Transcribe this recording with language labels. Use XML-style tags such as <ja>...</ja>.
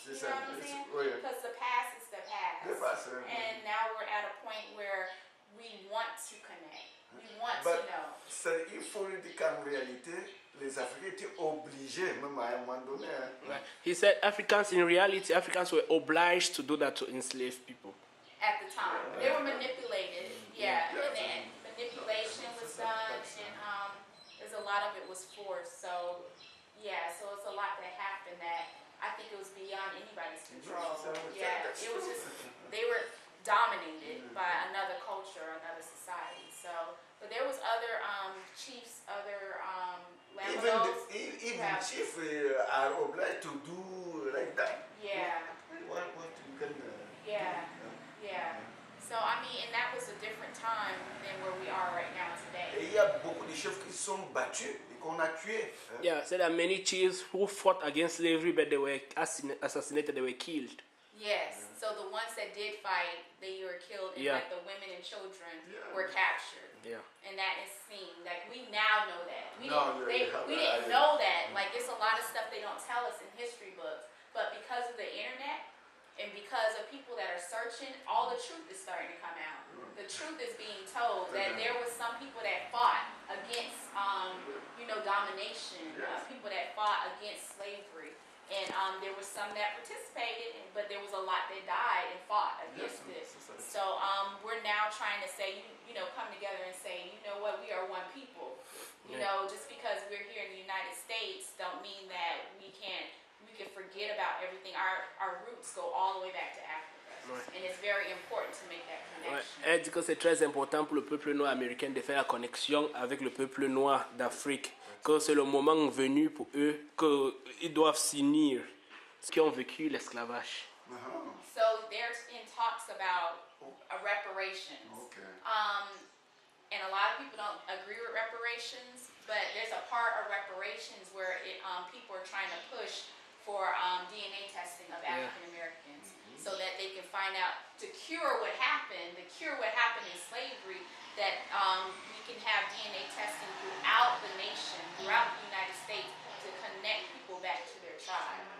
<en>You know what I'm saying? Because the past is the past, and now we're at a point where to connect. We want But to know.</en> <fr>il faut le dire qu'en réalité, les Africains étaient obligés, même à un moment donné.</fr> <en>Right. He said Africans, in reality, Africans were obliged to do that to enslave people. At the time, they were manipulated. Yeah, and then manipulation was done, and there's a lot of it was forced. So, yeah, so it's a lot that happened that I think it was beyond anybody's control. Yeah, it was just they were dominated by another culture, another society. So, but there was other chiefs, other Lamados. Even chiefs are obliged to do like that. Yeah. What you can. Yeah. Yeah. So I mean, and that was a different time than where we are right now today.</en> <fr>Et il y a beaucoup de chefs qui sont battus et qu'on a tués.</fr> <en>Yeah, said there are many chiefs who fought against slavery, but they were assassinated, they were killed. Yes. So the ones that did fight, they were killed, and like the women and children were captured. Yeah. And that is seen. Like we now know that. We we didn't know that. Like it's a lot of stuff they don't tell us in history books, but because of the internet. And because of people that are searching, all the truth is starting to come out. The truth is being told that there was some people that fought against, domination, people that fought against slavery. And there was some that participated, but there was a lot that died and fought against this. So we're now trying to say, come together and say, you know what, we are one people. You know, just because we're here in the United States don't mean that we can forget about everything. Our roots go all the way back to Africa. And it's very important to make that connection.</en> <fr>Elle dit que c'est très important pour le peuple noir américain de faire la connexion avec le peuple noir d'Afrique. Que c'est le moment venu pour eux qu'ils doivent s'unir ce qu'ils ont vécu l'esclavage.</fr> <en>So they're in talks about reparations. And a lot of people don't agree with reparations, but there's a part of reparations where people are trying to push for DNA testing of African Americans so that they can find out to cure what happened in slavery, that we can have DNA testing throughout the nation, throughout the United States to connect people back to their tribe.</en>